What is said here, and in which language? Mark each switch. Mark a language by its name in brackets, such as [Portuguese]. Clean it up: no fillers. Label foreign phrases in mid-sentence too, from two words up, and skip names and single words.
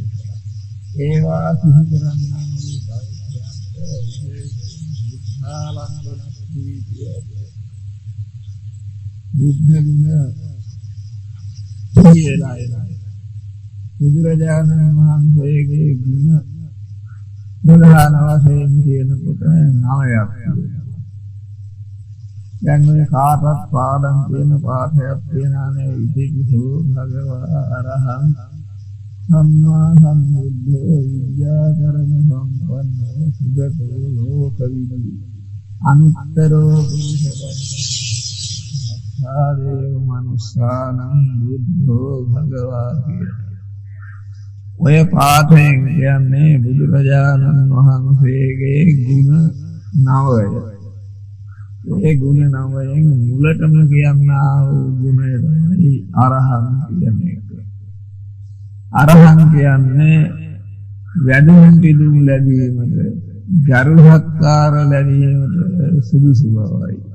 [Sinhala] ඒවා සිහි කරන්නා වූ බුදුරජාණන් වහන්සේගේ ගුණ ප්‍රධාන වශයෙන් කියනකොට 9ක්. දැන් මේ කාටත් පාඩම් කියන පාඩයක් තියනානේ [Pali] ඉතිවිසෝ භගවා අරහං සම්මා සම්බුද්ධෝ විද්‍යාකරණ සම්පන්නෝ සුගතෝ ලෝකවිදු අනුත්තරෝ පුරුෂවත්තාදේව මනුස්සානං බුද්ධෝ භගවා කියලා. [Sinhala] ඔය පාඨයෙන් කියන්නේ බුදුරජාණන් වහන්සේගේ ගුණ 9යි. ඒ ගුණ 9න් මුලටම කියනා වූ ගුණය තමයි අරහං කියන්නේ. අරහං කියන්නේ වැඩුම් පිදුම් ලැබීමට, ගරු සත්කාර ලැබීමට සුදුසු බවයි.